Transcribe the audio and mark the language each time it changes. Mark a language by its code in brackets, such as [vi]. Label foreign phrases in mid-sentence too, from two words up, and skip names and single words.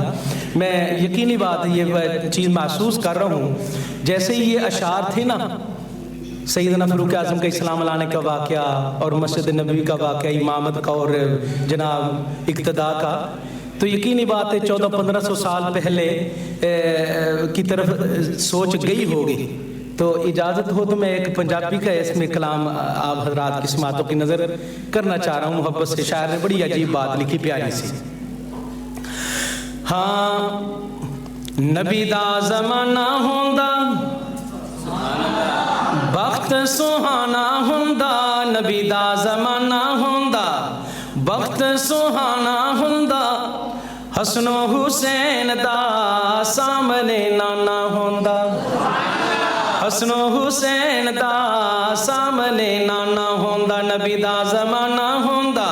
[ur] میں یقینی بات یہ چیز محسوس کر رہا ہوں، جیسے یہ اشعار تھے نا، سیدنا فاروق اعظم کا اسلام لانے کا واقعہ اور مسجد نبوی کا واقعہ، امامت کا اور جناب اقتداء کا، تو یقینی بات ہے 1400-1500 سال پہلے کی طرف سوچ گئی ہوگی، تو اجازت ہو تو میں ایک پنجابی کا اس میں کلام آپ حضرات کی سماعتوں کی نظر کرنا چاہ رہا ہوں، محبت سے شاعر نے بڑی عجیب بات لکھی پیاری سی۔ [pa] ہاں نبی دا زمانہ ہوندا وقت سہانا ہندا نبی دا زمانہ ہندا وقت سہانا ہندا حسنو حسین دا سامنے نانا ہندا حسنو حسین دا سامنے نانا ہندا نبی دا زمانہ ہندا